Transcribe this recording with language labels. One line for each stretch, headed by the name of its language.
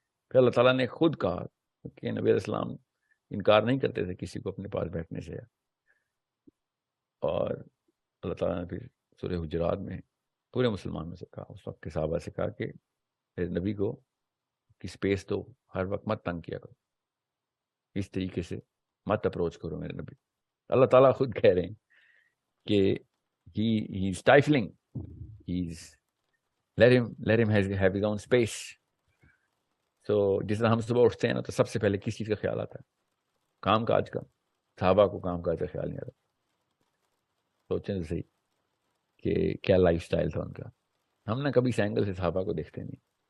Urdu: پھر اللہ تعالیٰ نے خود کہا کہ نبی علیہ السلام انکار نہیں کرتے تھے کسی کو اپنے پاس بیٹھنے سے. اور اللہ تعالیٰ نے پھر سورہ حجرات میں پورے مسلمانوں سے کہا, اس وقت کے صحابہ سے کہا کہ میرے نبی کو کی اسپیس دو, ہر وقت مت تنگ کیا کرو, اس طریقے سے مت اپروچ کرو میرے نبی. اللہ تعالیٰ خود کہہ رہے ہیں کہ
English: he is stifling, let him have his own space.
Urdu: So جس طرح ہم صبح اٹھتے ہیں نا تو سب سے پہلے کس چیز کا خیال آتا ہے؟ کام کاج کا. صحابہ کو کام کاج کا خیال نہیں آتا. سوچیں تو صحیح کہ کیا لائف سٹائل تھا ان کا. ہم نے کبھی اس اینگل سے صحابہ کو دیکھتے نہیں.